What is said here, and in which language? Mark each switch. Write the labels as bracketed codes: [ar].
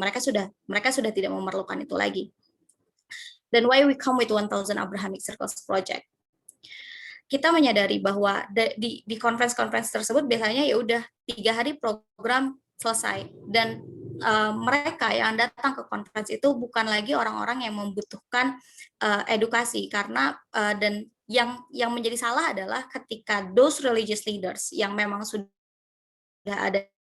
[id] Mereka sudah tidak memerlukan itu lagi. Dan [en] why we come with 1000 Abrahamic Circles Project? [id] Kita menyadari bahwa di conference tersebut biasanya ya udah 3 hari program selesai, dan mereka yang datang ke conference itu bukan lagi orang-orang yang membutuhkan edukasi, karena dan yang menjadi salah adalah ketika [en] those religious leaders [id] yang memang sudah ada,